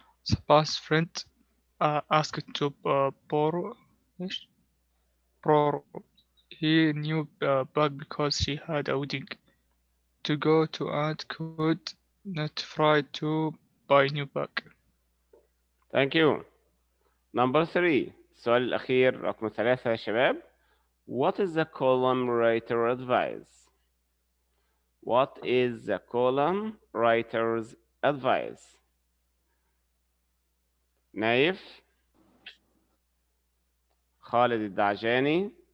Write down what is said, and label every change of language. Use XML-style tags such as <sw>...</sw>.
<en>Sabah's friend asked to borrow he knew bag because she had a wedding to go to and could not try to buy new bag. Thank you. Number 3.</en> <ar>السؤال الأخير رقم 3 يا شباب.</ar> <en>What is the column writer advice? What is the column writer's advice?</en> <ar>نايف. خالد الدعجاني.</ar>